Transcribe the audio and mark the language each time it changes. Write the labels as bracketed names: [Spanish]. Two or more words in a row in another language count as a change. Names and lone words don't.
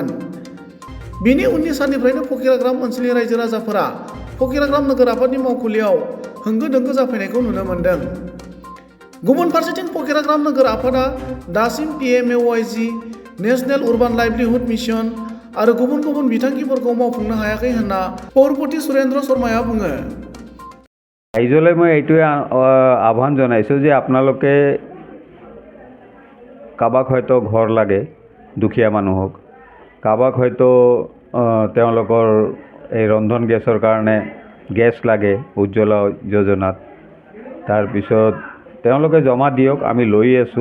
[Bodo] बिनि उननि साननिफ्रायनो फकीराग्राम ओनसोलनि रायजो राजाफोरा फकीराग्राम नोगोर आफादनि मावखुलियाव होंगो दोंगो जाफैनायखौ नुनो मोन्दों। गुबुन फारसेथिं फकीराग्राम नोगोर आफादा दासिम PMAYG, नेशनेल अर्बान लाइवलीहुड मिशन आरो गुबुन गुबुन बिथांखिफोरखौ मावफुंनो हायाखै होनना पौरपति सुरेन्द्र शर्माया बुङो। [Assamese] ৰাইজলৈ মই এইটোৱে আহ্বান জনাইছোঁ যে আপোনালোকে কাৰোবাক হয়তো ঘৰ লাগে, দুখীয়া মানুহক, কাৰোবাক হয়তো তেওঁলোকৰ এই ৰন্ধন গেছৰ কাৰণে গেছ লাগে উজ্জ্বলা যোজনাত, তাৰপিছত তেওঁলোকে জমা দিয়ক, আমি লৈ আছোঁ।